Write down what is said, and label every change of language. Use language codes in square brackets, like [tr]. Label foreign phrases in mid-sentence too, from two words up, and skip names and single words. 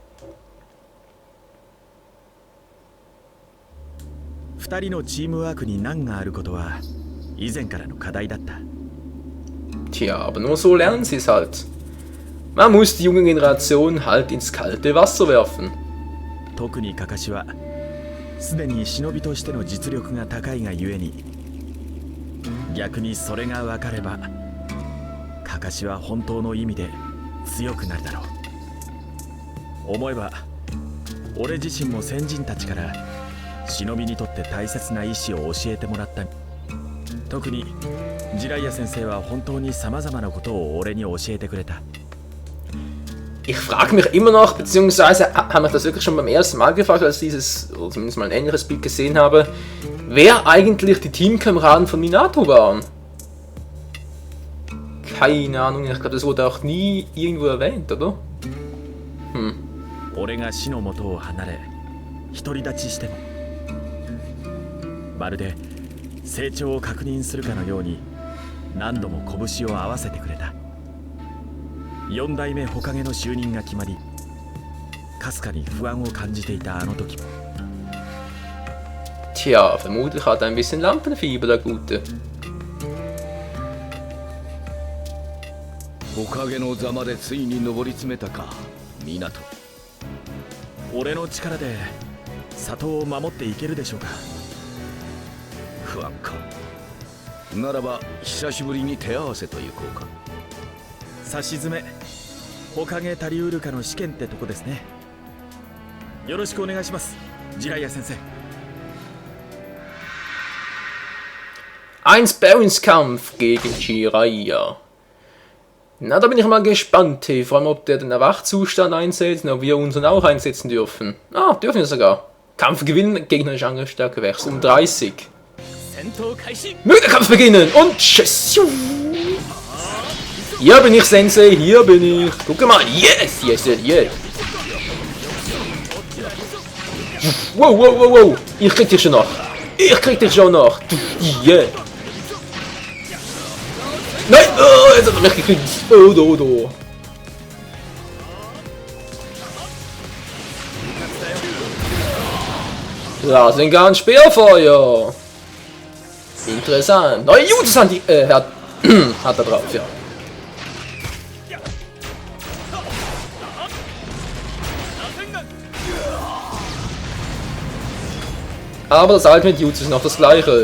[de] Tja, aber nur so lernen sie es halt. Man muss die junge Generation halt ins kalte Wasser werfen. [ja] 特にカカシはすでに忍びとしての実力が高いがゆえに、逆にそれが分かればカカシは本当の意味で強くなるだろう。思えば俺自身も先人たちから忍びにとって大切な意志を教えてもらった。特にジライア先生は本当に様々なことを俺に教えてくれた。 [de] Ich frage mich immer noch, beziehungsweise habe ich das wirklich schon beim ersten Mal gefragt, als ich dieses, oder zumindest mal ein ähnliches Bild gesehen habe, wer eigentlich die Teamkameraden von Minato waren. Keine Ahnung, ich glaube, das wurde auch nie irgendwo erwähnt, oder? [ja] 俺が死の元を離れ独り立ちしてもまるで成長を確認するかのように何度も拳を合わせてくれた。4代目火影の就任が決まりかすかに不安を感じていたあの時も。 [de] Tja, vermutlich hat er ein bisschen Lampenfieber, der Gute. [ja] 火影の座までついに上り詰めたか、湊。俺の力で里を守っていけるでしょうか。不安か。ならば久しぶりに手合わせと行こうか。差し詰め火影足りうるかの試験ってとこですね。よろしくお願いします、ジライア先生。 [de] Ein Sparringskampf gegen Jiraiya. Na, da bin ich mal gespannt, hey. Vor allem, ob der den Erwachzustand einsetzt und ob wir unseren auch einsetzen dürfen. Ah, dürfen wir sogar. Kampf gewinnen, gegnerische Angriffsstärke wächst um 30. Möge der Kampf beginnen und tschüss. Hier bin ich, Sensei, hier bin ich. Guck mal, [en] yes, yes, yes, yes. Wow, wow, wow, wow. [de] Ich krieg dich schon noch. Ich krieg dich schon noch. Yeah. Nein, oh, jetzt hat er mich gekriegt. Oh, do, do. Rasengan Speerfeuer. Interessant. Neue Jutsus hat hat er drauf, ja. Aber das Ultimate Jutsu ist noch das gleiche.